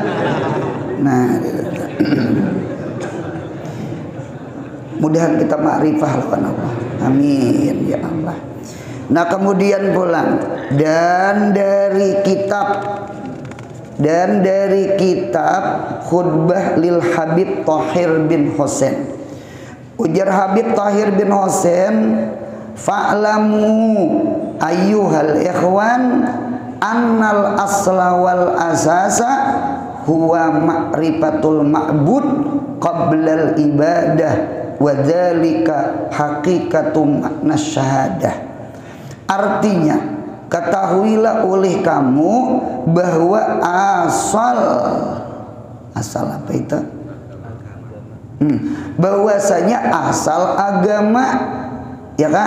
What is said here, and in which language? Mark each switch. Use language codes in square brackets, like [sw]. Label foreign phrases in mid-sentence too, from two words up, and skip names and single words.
[bjn] Nah, mudahan kita makrifah lawan Allah. [ar] آمين يا الله. [bjn] Nah, kemudian pulang dan dari kitab khutbah lil Habib Tahir bin Husain. [ar] Ujar Habib Tahir bin Husain, فاعلموا أيها الإخوان أن الأصل والأساس هو معرفة المعبود قبل العبادة وذلك حقيقة معنى الشهادة. [bjn] Artinya, ketahuilah oleh kamu bahwa asal apa itu? Bahwasanya asal agama, ya kah?